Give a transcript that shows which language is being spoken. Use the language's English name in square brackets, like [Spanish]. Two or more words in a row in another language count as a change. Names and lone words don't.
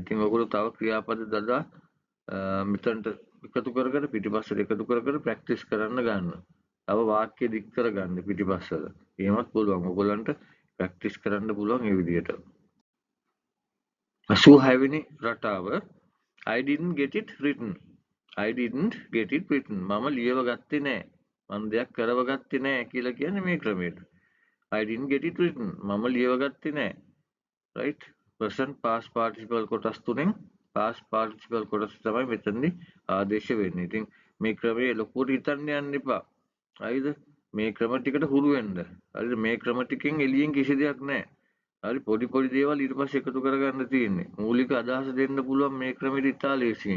[Sinhala] ඉතින් ඔයගොල්ලෝ තව ක්‍රියාපද දදා මෙතනට එකතු කර කර පිටිපස්සට එකතු කර කර ප්‍රැක්ටිස් කරන්න ගන්න. තව වාක්‍ය දික් කරගන්න පිටිපස්සට. එහෙමත් පුළුවන්. ඔයගොල්ලන්ට ප්‍රැක්ටිස් කරන්න පුළුවන් මේ විදිහට. 86 වෙනි රටාව [English] I didn't get it written. I didn't get it written. [Sinhala] මම ලියව ගත්තේ නෑ. මම දෙයක් කරව ගත්තේ නෑ කියලා කියන්නේ මේ ක්‍රමයට. [English] I didn't get it written. [Sinhala] මම ලියව ගත්තේ නෑ. right? [English] present past participle [Sinhala] කොටස් තුනෙන් [English] past participle [Sinhala] කොටස තමයි මෙතනදී ආදේශ වෙන්නේ. ඉතින් මේ ක්‍රමයේ ලොකුවට හිතන්න යන්න එපා. හරිද? මේ ක්‍රම ටිකට හුරු වෙන්න. හරිද? මේ ක්‍රම ටිකෙන් එළියෙන් කිසි දෙයක් නැහැ. හරි පොඩි පොඩි දේවල් ඊට පස්සේ එකතු කරගන්න තියෙන්නේ. මූලික අදහස දෙන්න පුළුවන් මේ ක්‍රමෙට ඉතාලියෙන්.